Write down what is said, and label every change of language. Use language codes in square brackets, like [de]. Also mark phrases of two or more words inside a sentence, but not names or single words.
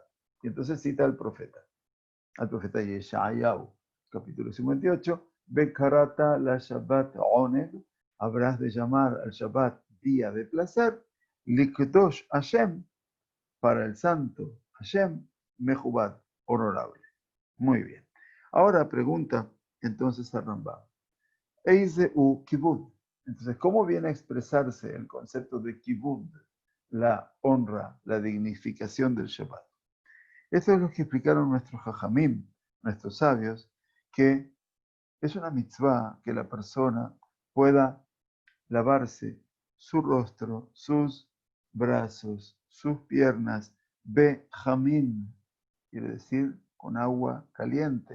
[es] Y entonces cita al profeta Yeshayahu, capítulo 58, [he] וקראת ל שבת עונג, [es] habrás de llamar al Shabbat día de placer, [he] לקדוש השם, [es] para el santo Hashem, Mechubad, honorable. Muy bien. Ahora pregunta entonces a Rambam. [he] איזה הוא כיבוד. [es] Entonces, ¿cómo viene a expresarse el concepto de kibud? La honra, la dignificación del Shabbat. Esto es lo que explicaron nuestros jajamim, nuestros sabios, que es una mitzvah que la persona pueda lavarse su rostro, sus brazos, sus piernas, Behamim, quiere decir con agua caliente.